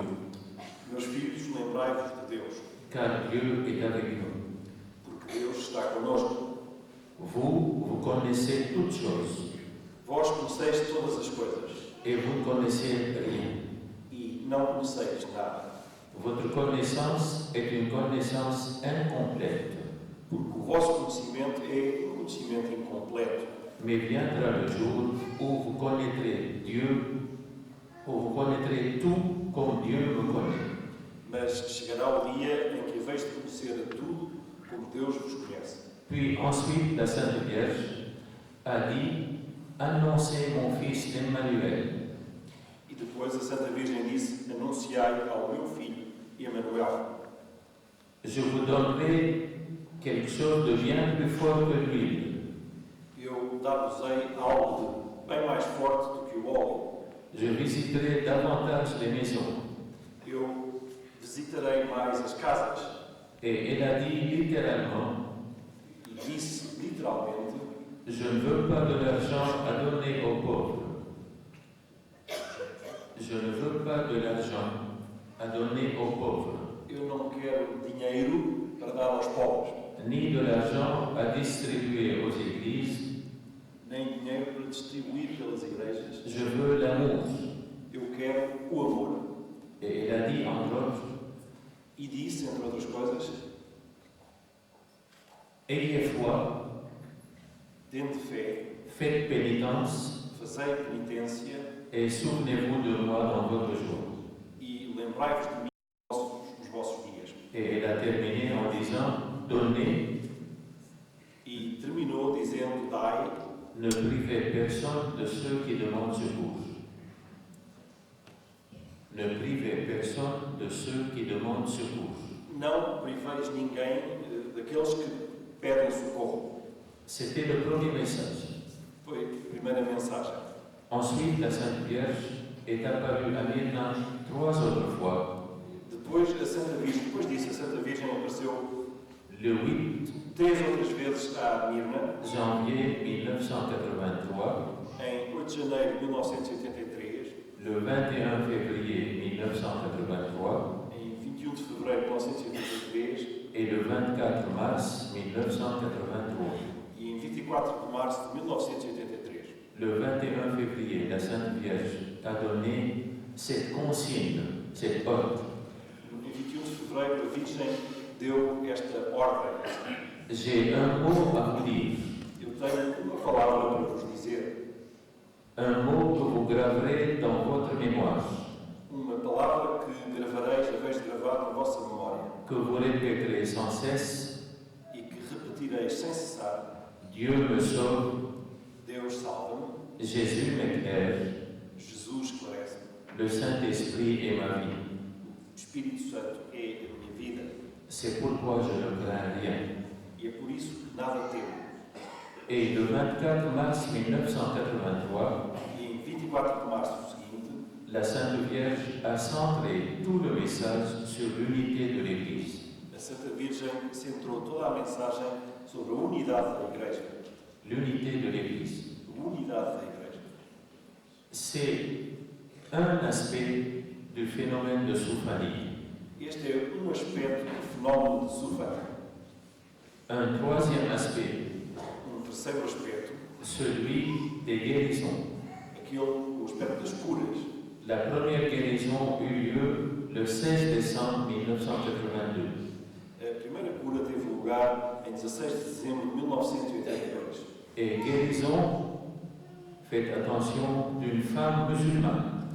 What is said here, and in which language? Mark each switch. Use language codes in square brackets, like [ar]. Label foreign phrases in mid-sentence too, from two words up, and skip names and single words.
[pt] Meus filhos, lembrai-vos de Deus, [fr] car Dieu est avec nous. [pt] porque Deus está connosco. [fr] Vous connaissez toutes choses [pt] Vós conheceis todas as coisas [fr] et vous ne connaissez rien. [pt] e não conheceis nada, [fr] Votre connaissance est une connaissance incomplète, [pt] porque o vosso conhecimento é um conhecimento incompleto. [fr] mais viendra le jour où vous connaîtrez Dieu, où vous connaîtrez tout comme Dieu me connaît. [pt] Mas chegará o dia em que haveis de conhecer a tudo como Deus vos conhece. [fr] Puis ensuite, la Sainte Vierge a dit, annoncez mon fils Emmanuel. [pt] E depois a Santa Virgem disse: Anunciai ao meu filho, Emanuel. [fr] Je vous donnerai quelque chose de bien plus fort que l'huile. [pt] Eu dar-vos-ei algo de bem mais forte do que o óleo. [fr] Je visiterai davantage les maisons. [pt] Eu visitarei mais as casas. [fr] Et elle a dit littéralement, [pt] E disse literalmente: [fr] je ne veux pas de l'argent à donner aux pauvres. Je ne veux pas de l'argent à donner aux pauvres, [pt] Eu não quero dinheiro para dar aos pobres, [fr] ni de l'argent à distribuer aux églises. [pt] nem dinheiro para distribuir pelas igrejas. [fr] Je veux l'amour. [pt] Eu quero o amor. [fr] Et elle a dit, entre autres, [pt] E disse, entre outras coisas: [fr] ayez foi, [pt] Tende fé, [fr] faites pénitence [pt] fazei penitência [fr] et souvenez-vous de moi dans votre jour. [pt] e lembrai-vos de mim nos vossos dias. [fr] Et elle a terminé en disant, donnez, [pt] E terminou dizendo: Dai, [fr] ne privez personne de ceux qui demandent secours. Ne privez personne de ceux qui demandent secours. [pt] não priveis ninguém daqueles que pedem socorro. [fr] C'était le premier message. [pt] Foi a primeira mensagem. [fr] Ensuite, la Sainte Vierge est apparue à Mirna 3 autres fois. [pt] Depois disso, a Santa Virgem apareceu [fr] Le 8 [pt] 3 outras vezes à Mirna, [fr] janvier 1983, [pt] em 8 de janeiro de 1983, [fr] le 21 février 1983 [pt] em 21 de fevereiro de 1983 [fr] et le 24 mars 1983. [pt] e em 24 de março de 1983. [fr] Le 21 février, la Sainte Vierge a donné cette consigne, cette ordre. [pt] Em 21 de fevereiro, a Virgem deu esta ordem. [fr] J'ai un mot à vous dire, [pt] Eu tenho uma palavra para vos dizer, [fr] un mot que vous graverez dans votre mémoire, [pt] uma palavra que gravareis, haveis de gravar na vossa memória [fr] que vous répéterez sans cesse. [pt] e que repetireis sem cessar: [fr] Dieu me sauve, [pt] Deus salva-me, [fr] Jésus m'éclaire, [pt] Jesus esclarece-me, [fr] le Saint-Esprit est ma vie. [pt] o Espírito Santo é a minha vida. [fr] C'est pourquoi je ne crains rien. [pt] E é por isso que nada temo. [fr] Et le 24 mars 1983, [pt] E em 24 de março seguinte, [fr] la Sainte Vierge a centré tout le message sur l'unité de l'Église. [pt] a Santa Virgem centrou toda a mensagem sobre a unidade da Igreja. [fr] L'unité de l'Église. [pt] A unidade da Igreja. [fr] C'est un aspect du phénomène de Soufani. [pt] Este é um aspecto do fenómeno de Soufani. [fr] Un troisième aspect, [pt] Terceiro aspecto, [fr] celui des guérisons. [pt] o aspecto das curas. [fr] La première guérison eut lieu le 16 décembre 1982. [pt] A primeira cura teve lugar em 16 de dezembro de 1982. [fr] Et guérison, faites attention, d'une femme musulmane,